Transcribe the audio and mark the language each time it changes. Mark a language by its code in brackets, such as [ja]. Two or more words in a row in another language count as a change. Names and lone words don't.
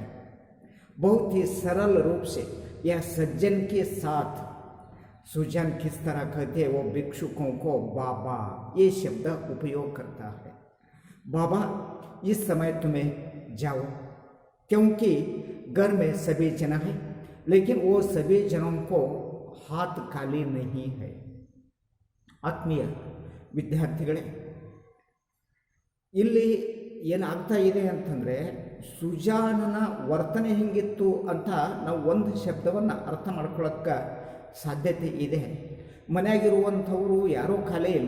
[hi] बहुत ही सरल रूप से यह सज्जन के साथ सुजान किस तरह कहते हैं, वो भिक्षुकों को बाबा ये शब्द उपयोग करता है। बाबा इस समय तुम्हें जाओ, क्योंकि घर में सभी जन हैं, लेकिन वो सभी जनों को हाथ खाली नहीं है। [kn] ಆತ್ಮೀಯ ವಿದ್ಯಾರ್ಥಿಗಳೇ, ಇಲ್ಲಿ ಏನಾಗ್ತಾ ಇದೆ ಅಂತಂದರೆ, ಸುಜಾನನ ವರ್ತನೆ ಹೆಂಗಿತ್ತು ಅಂತ ನಾವು ಒಂದು ಶಬ್ದವನ್ನು ಅರ್ಥ ಮಾಡ್ಕೊಳ್ಳೋಕ್ಕೆ ಸಾಧ್ಯತೆ ಇದೆ. ಮನೆಯಾಗಿರುವಂಥವರು ಯಾರೂ ಖಾಲಿ ಇಲ್ಲ.